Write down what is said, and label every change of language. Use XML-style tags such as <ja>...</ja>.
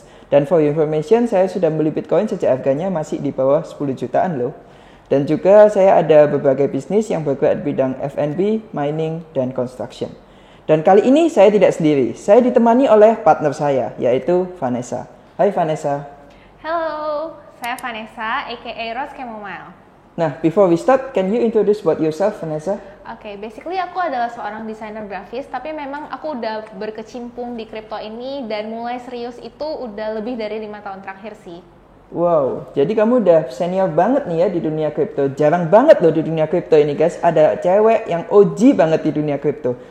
<id>Dan</id> <en>for your information,</en> <id>saya sudah membeli Bitcoin sejak harganya masih di bawah 10 jutaan loh. Dan juga saya ada berbagai bisnis yang bergerak di bidang F&B, mining, dan construction. Dan kali ini saya tidak sendiri. Saya ditemani oleh partner saya, yaitu Vanessa. Hai Vanessa. Halo, saya Vanessa, aka Rose Chamomile.</id> <en>Nah, before we start, can you introduce about yourself, Vanessa?</en> <id>Oke,</id> <en>basically</en> <id>aku adalah seorang desainer grafis, tapi memang aku udah berkecimpung di kripto ini dan mulai serius itu udah lebih dari 5 tahun terakhir sih. Wow, jadi kamu udah senior banget nih ya di dunia kripto. Jarang banget loh di dunia kripto ini guys, ada cewek yang OG banget di dunia kripto.</id>